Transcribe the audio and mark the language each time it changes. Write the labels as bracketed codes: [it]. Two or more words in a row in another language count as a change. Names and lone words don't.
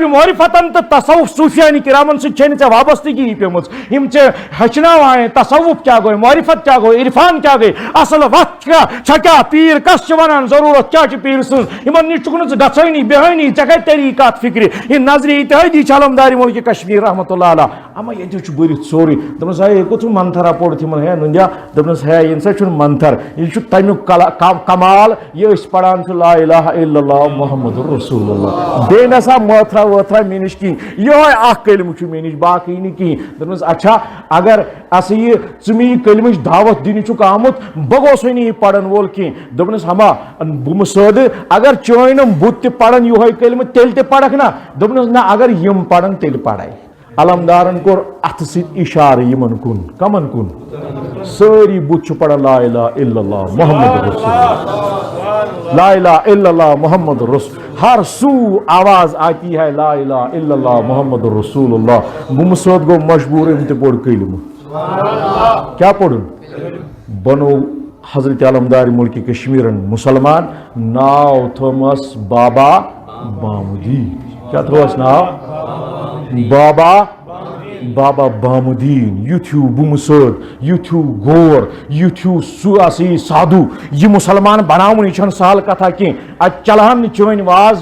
[ks] معرفتن تہٕ تصوف صوفیانی کرامن سۭتۍ چھے نہٕ ژےٚ وابستگی پیمٕژ یم ژےٚ ہیٚچھناوان تصوف کیا گوٚو معرفت کیا گوٚو عرفان کیا گٔے اصل وقت کیا پیر کس چھِ ونان ضروٗرت کیا چھِ پیٖر سٕنٛز یمن نِش چھُکھ نہٕ ژٕ گژھٲنی بیہٲنی ژےٚ کتہِ تری کتھ فکرِ یہ نظرِ اتحادی چھِ علمدارِ ملکہِ کشمیٖر [ar] رحمتہ اللہ علیہ [ks] اما یہ چھُ بٔرِتھ سورُے دپنس ہے کُس منتھرا پوٚر تِمن ہے نُنٛدیا دپنس ہے یہِ نسا چھُنہٕ منتھر یہ چھُ تمیُک کمال یہ أسۍ پران چھِ [ar] لا الہ الا اللہ محمد رسول اللہ [ks] بیٚیہِ نسا مٲتھرا وٲتھرا مےٚ نِش کِہیٖنۍ یِہوے اکھ کلمہٕ چھُ مےٚ نِش باقٕے نہٕ کِہیٖنۍ دپنس اچھا اگر ہسا یہ ژٕ مےٚ یہِ کلمٕچ دعوت دِنہِ چھُکھ آمُت بہٕ گوٚژھُے نہٕ یہِ پرن وول کینٛہہ دوٚپنس ہما بہٕ سٲدٕ اگر چٲنۍ بُت تہِ پرن یِہوے کلمہٕ تیٚلہِ تہِ پرکھ نا دوٚپنس نہ اگر یم پرن تیٚلہِ پڑے علمدارن کوٚر اتھٕ سۭتۍ اشارٕ یمن کُن کمن کُن سٲری بُت چھُ پران [ar] لا الہ الا اللہ محمد رسول اللہ لا الہ الا اللہ محمد رسول [ur] ہر سو آواز آتی ہے [ar] لا الہ الا اللہ محمد رسول اللہ [ks] بُمہٕ سۭتۍ گوٚو مجبوٗر أمۍ تہِ پوٚر کلمہٕ کیا پوٚرُن بنو حضرت علمدار ملک کشمیرن مسلمان ناو تھومس بابا بامدین کیا تھوس ناو بابا بامدین یُتھ ہیوٗ بُمہٕ سۭتۍ یُتھ ہیوٗ غور یُتھ ہیوٗ سُہ سادھوٗ یہ مسلمان بناوُن یہ چھنہٕ سہل کتھا کینٛہہ اتہِ چلہن نہٕ چٲنۍ واز